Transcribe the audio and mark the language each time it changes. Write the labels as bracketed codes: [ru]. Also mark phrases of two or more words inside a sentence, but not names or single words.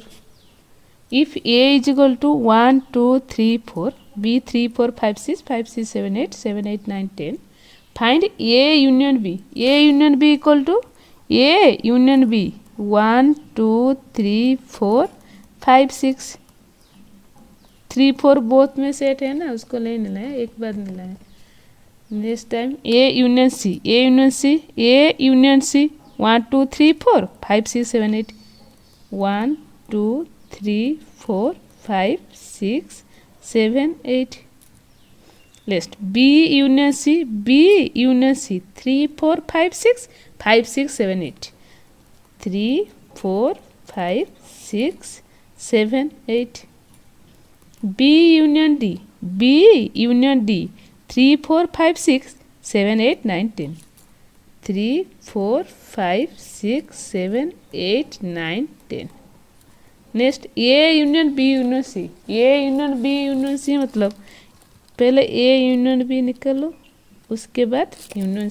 [en] If A is equal to 1 2 3 4, B 3 4 5 6 5 6 7 8 7 8 9 10. Find A union B. A union B equal to A union B [hi] 1 2 3 4 5 6 3 4 बोथ में सेट है ना उसको ले लेना है एक बार लेना है [en] next time A union C 1 2 3 4 5 6 7 8 1 2 3 4 5 6 7 8 Next B union C 3 4 5 6 5 6 7 8 3 4 5 6 7 8 B union D 3 4 5 6 7 8 9 10 3 4 5 6 7 8 9 10 next A union B union C A union B union C [hi] मतलब पहले [en] A union B [hi] निकालो उसके बाद [en] यूनियन